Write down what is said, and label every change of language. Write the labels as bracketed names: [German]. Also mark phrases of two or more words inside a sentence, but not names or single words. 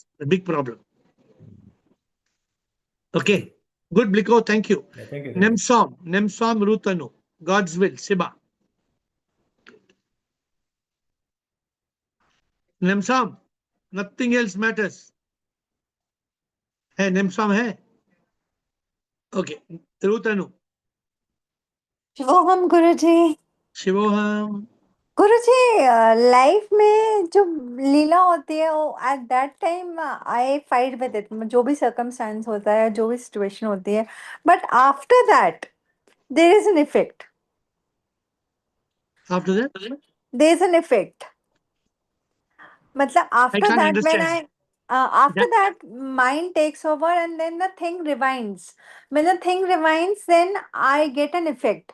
[English] A big problem. Thank Okay. you. Good, Bliko. Thank you. Yeah, thank you. Nemsom Rutanu. God's will. Siba. Nemsom. Nothing else matters. Hey, Nemsom hai. Okay. Rutanu. [Hindi] शिवोहम गुरुजी. Shivoham. गुरुजी, लाइफ में जो लीला होती है वो [English] at that time I fight with it, [Hindi] जो भी सर्कमस्टेंस होता है, जो भी सिचुएशन होती है, [English] but after that there is an effect. After that? there is an effect. Matlab, I after can't that, when understand. after That, that, mind takes over and then the thing rewinds. When the thing rewinds, then I get an effect.